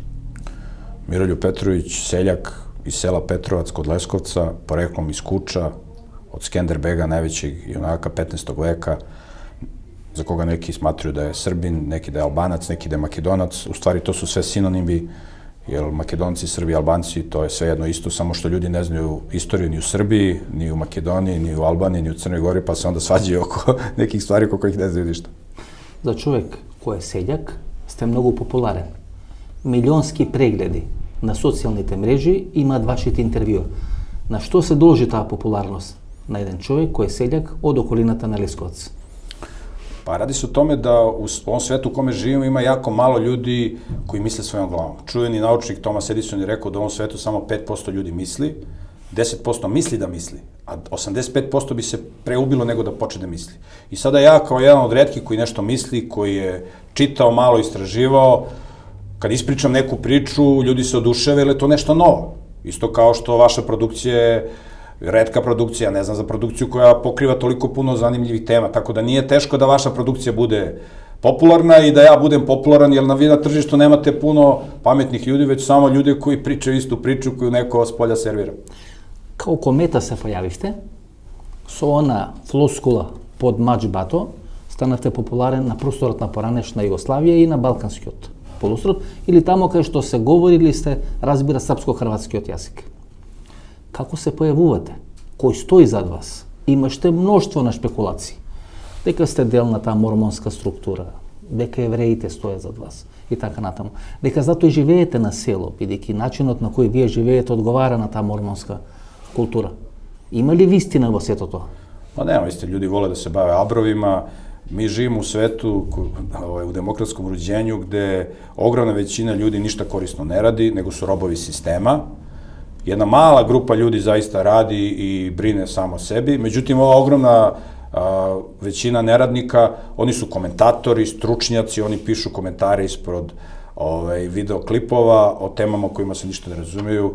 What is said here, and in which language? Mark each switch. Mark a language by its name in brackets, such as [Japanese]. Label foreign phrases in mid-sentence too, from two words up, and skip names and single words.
[Serbian] Миролјуп Петровиќ, селјак из села Петровац код Лесковца, пореклом из Куча, од Скендербега, највеќeg јунака 15. века, за кога неки сматрaju да е Србин, неки да е Албанац, неки да е Македонац. У ствари то су све синоними, jer Makedonci, Srbi, Albanci, to je sve jedno isto, samo što ljudi ne znaju istoriju ni u Srbiji, ni u Makedoniji, ni u Albaniji, ni u Crnoj Gori, pa se onda svađaju oko nekih stvari oko kojih ne znaju ništa. [Macedonian] За човек кој е селјак, сте многу популарен. Милионски прегледи на социјалните мрежи имаат вашите интервјуа. На што се должи таа популарност на еден човек кој е селјак од околината на Лесковац? [Serbian] Pa radi se o tome da u ovom svetu u kome živimo ima jako malo ljudi koji misle svojom glavom. Čuveni naučnik Thomas Edison je rekao da u ovom svetu samo 5% ljudi misli, 10% misli da misli, a 85% bi se preubilo nego da počne da misli. I sada ja kao jedan od retkih koji nešto misli, koji je čitao, malo istraživao, kad ispričam neku priču, ljudi se oduševe jer je to nešto novo. Isto kao što vaša produkcija je retka produkcija, ne znam za produkciju koja pokriva toliko puno zanimljivih tema, tako da nije teško da vaša produkcija bude popularna i da ja budem popularan, jer vi na tržištu nemate puno pametnih ljudi, već samo ljude koji pričaju istu priču koju neko s polja servira. [Macedonian] Као комета се појавивте, со она флоскула под маџбато, станавте популарен на просторот на поранешна Југославија и на Балканскиот полуостров, или тамо кај што се говорили сте разбира српско-хрватскиот јазик. Како се појавувате? Кој стои зад вас? Имаште мноштво на шпекулации. Дека сте дел на таа мормонска структура, дека евреите стојат зад вас и така натаму. Дека затоа и живеете на село, бидејќи начинот на кој вие живеете одговара на таа мормонска култура. Има ли вистина во сето тоа? [Serbian] Pa nema, isto, ljudi vole da se bave abrovima. Mi živimo u svetu, u demokratskom uređenju, gde ogromna većina ljudi ništa korisno ne radi, nego su robovi sistema. Jedna mala grupa ljudi zaista radi i brine samo o sebi. Međutim, ova ogromna većina neradnika, oni su komentatori, stručnjaci, oni pišu komentare ispod videoklipova o temama o kojima se ništa ne razumiju.